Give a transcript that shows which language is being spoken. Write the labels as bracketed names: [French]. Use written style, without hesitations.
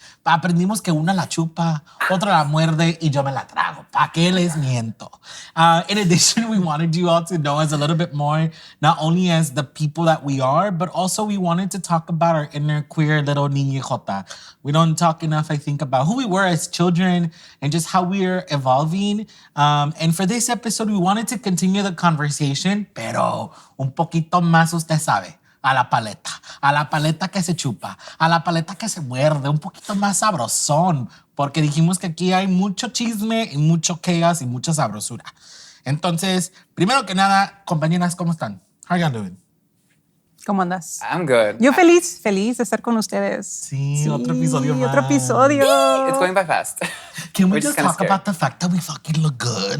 [Spanish] Aprendimos que una la chupa, otra la muerde y yo me la trago. ¿Pa' qué les miento? [English] In addition, we wanted you all to know us a little bit more, not only as the people that we are, but also we wanted to talk about our inner queer little niñejota. We don't talk enough, I think, about who we were as children and just how we're evolving. And for this episode, we wanted to continue the conversation, [Spanish] pero un poquito más, usted sabe. A la paleta que se chupa, a la paleta que se muerde, un poquito más sabrosón, porque dijimos que aquí hay mucho chisme y mucho chaos y mucha sabrosura. Entonces, primero que nada, compañeras, ¿cómo están? [English] How are you doing? [Spanish] ¿Cómo andas? [English] I'm good. [Spanish] Yo feliz de estar con ustedes. Sí, otro episodio más. Otro episodio. [English] It's going by fast. Can we just talk about the fact that we fucking look good?